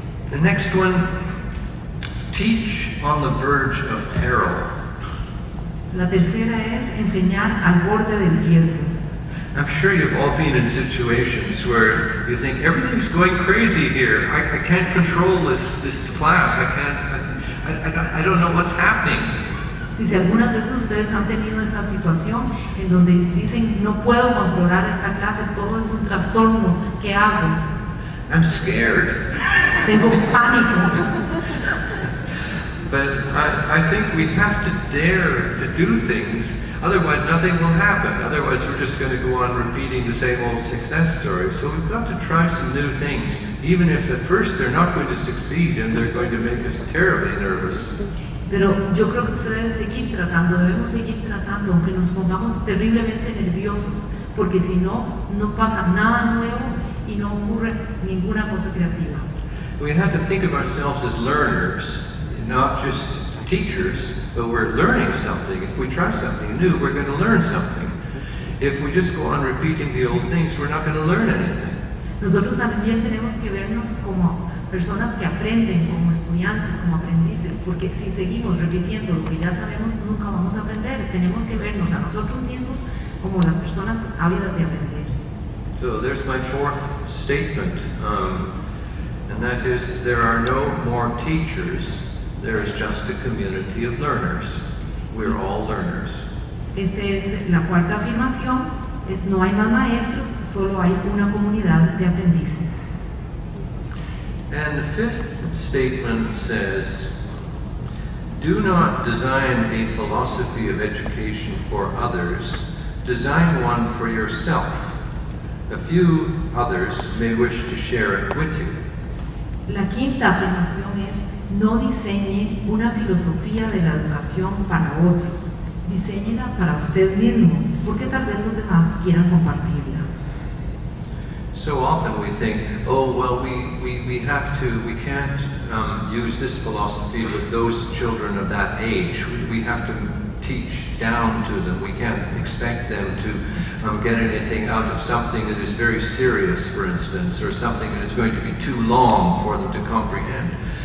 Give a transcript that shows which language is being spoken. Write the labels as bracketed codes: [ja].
[en] The next one, teach on the verge of peril. [es] La tercera es enseñar al borde del riesgo. [en] I'm sure you've all been in situations where you think everything's going crazy here. I can't control this class. I don't know what's happening. [es] Dice, algunas veces ustedes han tenido esa situación en donde dicen, no puedo controlar esta clase, todo es un trastorno, ¿qué hago? [en] I'm scared. [es] Tengo pánico. [en] But I think we have to dare to do things, otherwise nothing will happen. Otherwise we're just going to go on repeating the same old success story. So we've got to try some new things, even if at first they're not going to succeed and they're going to make us terribly nervous. [es] Pero yo creo que ustedes debemos seguir tratando, aunque nos pongamos terriblemente nerviosos, porque si no, no pasa nada nuevo y no ocurre ninguna cosa creativa. [en] We have to think of ourselves as learners, not just teachers, but we're learning something. If we try something new, we're going to learn something. If we just go on repeating the old things, we're not going to learn anything. [es] Nosotros también tenemos que vernos como personas que aprenden, como estudiantes, como aprendices, porque si seguimos repitiendo lo que ya sabemos, nunca vamos a aprender. Tenemos que vernos a nosotros mismos como las personas ávidas de aprender. [en] So there's my fourth statement, and that is, there are no more teachers. There is just a community of learners. We're all learners. [es] Esta es la cuarta afirmación, es no hay más maestros, solo hay una comunidad de aprendices. [en] And the fifth statement says, do not design a philosophy of education for others, design one for yourself. A few others may wish to share it with you. [es] La quinta afirmación es no diseñe una filosofía de la educación para otros, diséñela para usted mismo, porque tal vez los demás quieran compartirla. [en] So often we think, oh, well, we can't use this philosophy with those children of that age. We have to teach down to them. We can't expect them to get anything out of something that is very serious, for instance, or something that is going to be too long for them to comprehend.